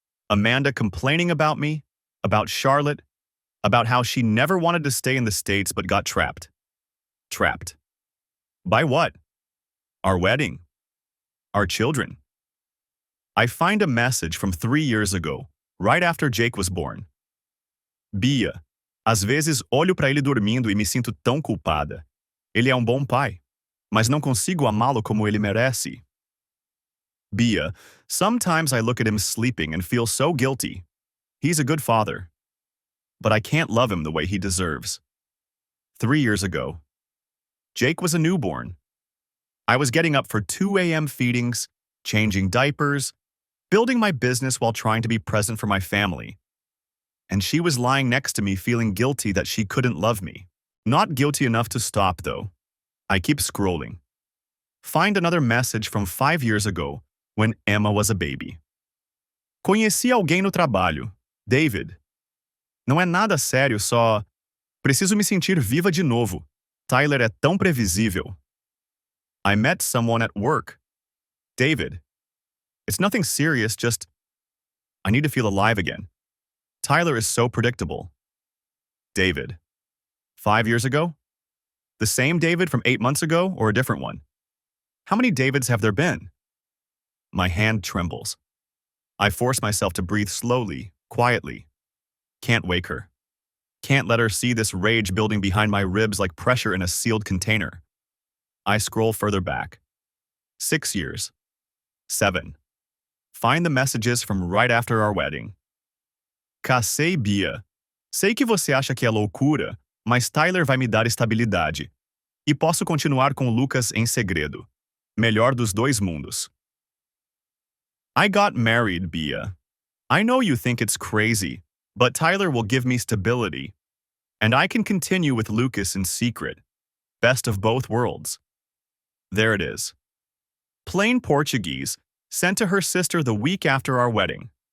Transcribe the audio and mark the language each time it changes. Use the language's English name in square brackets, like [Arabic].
[English] Amanda complaining about me, about Charlotte, about how she never wanted to stay in the States but got trapped. Trapped. By what? Our wedding. Our children. I find a message from 3 years ago, right after Jake was born. [Portuguese] Bia, às vezes olho para ele dormindo e me sinto tão culpada. Ele é bom pai, mas não consigo amá-lo como ele merece. [English] Bia, sometimes I look at him sleeping and feel so guilty. He's a good father, but I can't love him the way he deserves. 3 years ago, Jake was a newborn. I was getting up for 2 a.m. feedings, changing diapers, building my business while trying to be present for my family. And she was lying next to me feeling guilty that she couldn't love me. Not guilty enough to stop, though. I keep scrolling. Find another message from 5 years ago when Emma was a baby. [Portuguese] Conheci alguém no trabalho, David. Não é nada sério, só... Preciso me sentir viva de novo. Tyler é tão previsível. [English] I met someone at work. David. It's nothing serious, just... I need to feel alive again. Tyler is so predictable. David. 5 years ago? The same David from 8 months ago, or a different one? How many Davids have there been? My hand trembles. I force myself to breathe slowly, quietly. Can't wake her. Can't let her see this rage building behind my ribs like pressure in a sealed container. I scroll further back. 6 years. 7. Find the messages from right after our wedding. [Portuguese] Casei, Bia. Sei que você acha que é loucura, mas Tyler vai me dar estabilidade. E posso continuar com Lucas em segredo. Melhor dos dois mundos. [English] I got married, Bia. I know you think it's crazy, but Tyler will give me stability. And I can continue with Lucas in secret. Best of both worlds. There it is. Plain Portuguese, sent to her sister the week after our wedding.